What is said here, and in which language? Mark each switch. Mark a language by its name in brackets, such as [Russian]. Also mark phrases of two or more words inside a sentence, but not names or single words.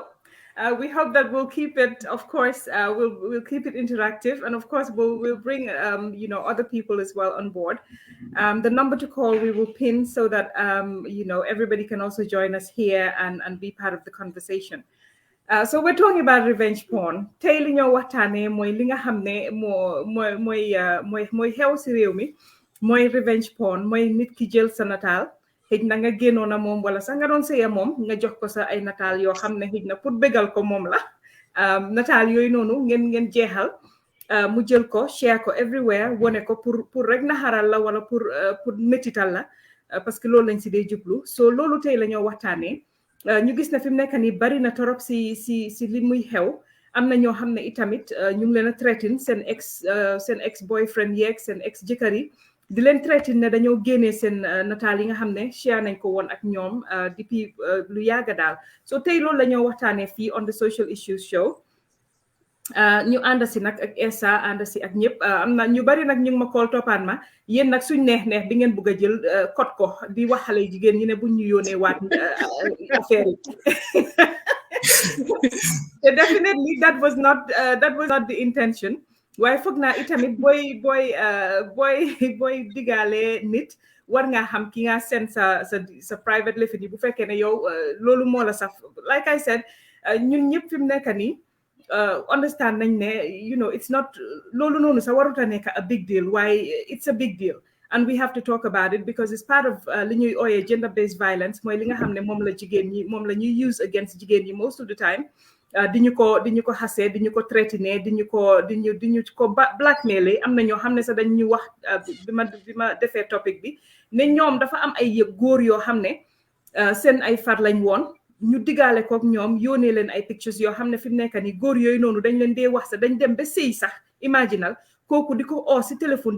[English] We hope that we'll keep it, of course, we'll keep it interactive, and of course we'll bring other people as well on board. The number to call we will pin so that everybody can also join us here and be part of the conversation. So we're talking about revenge porn. [Wolof] Tey li ñoo waxtaanee mooy li nga xam ne mooy xew si réew mi mooy [English] revenge porn [Wolof] mooy nit ki jël sa nataal. Xëj na nga génnoon a moom wala sax nga doon sëya moom nga jox ko sa ay nataal yoo xam ne xëj na pour bégal ko moom la nataal yooyu noonu ngeen jeexal mu jël ko share ko everywhere wone ko pour rek naxaral la wala pour métital la [French] parce que [Wolof] loolu lañ si dee jublu so loolu tey la ñoo waxtaanee ñu gis na fi mu nekk nii bari na torop si li muy xew am na ñoo xam ne itamit ñu ngi leen a threaten seen [English] ex boyfriend [Wolof] yeeg seen ex jëkkër yi di leen traité ne dañoo génnee seen nataal yi nga xam ne share nañ ko woon ak ñoom depuis lu yàgga daal so tey loolu la ñoo waxtaanee fii [English] on the social issues show [Wolof] ñu ànd si nag ak Esa ànd si ak ñëpp am na ñu bari nag ñu ngi ma kool toppaan ma yéen nag suñ neex bi ngeen bëgg a jël code ko di wax xale jigéen ñi ne buñ ñu yónnee waat affaire yi [English] definitely that was not the intention [Wolof] waaye foog naa itamit booy digaale nit war ngaa xam ki nga seen sa [English] private life [Wolof] yi bu fekkee ne yow loolu moo la saf [English] like I said [Wolof] ñun ñëpp fi mu nekk nii understand nañ ne [English] it's not [Wolof] loolu noonu sa waruta nekk [English] a big deal [Wolof] waaye [English] it's a big deal and we have to talk about it because it's part of [Wolof] li ñuy ooyee [English] gender based violence [Wolof] mooy li nga xam ne moom la ñuy use against jigéen ñi [English] most of the time [Wolof] di ñu ko xasee di ñu ko traité di ñu ko blackmail am na ñoo xam ne sax dañ ñu wax bi ma defee topic bi ne ñoom dafa am ay góor yoo xam ne seen ay far lañ woon ñu digaale kook ñoom yónnee leen ay pictures yoo xam ne fi mu nekk nii góor yooyu noonu dañ leen dee wax sax dañ dem ba sëy sax imaginal kooku di ko oo si téléphone di